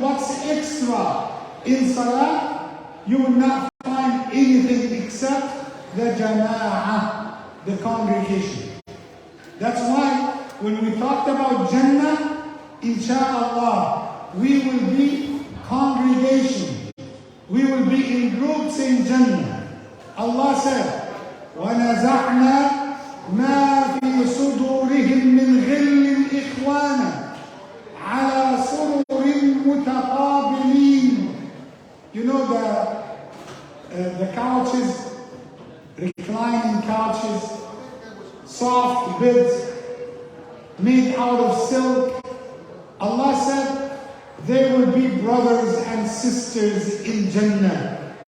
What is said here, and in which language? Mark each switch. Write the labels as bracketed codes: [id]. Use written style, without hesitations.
[en] What's extra in salah? You will not find anything except the jama'ah, the congregation. That's why when we talked about Jannah, inshallah, we will be congregation. We will be in groups in Jannah. Allah said, [ar] وَنَزَعْنَا مَا فِي صُدُورِهِمْ مِنْ غِلٍّ إِخْوَانًا عَلَى سُرُرٍ مُتَقَابِلِينَ. [en] You know the couches, reclining couches, soft beds made out of silk. Allah said they will be brothers and sisters in Jannah.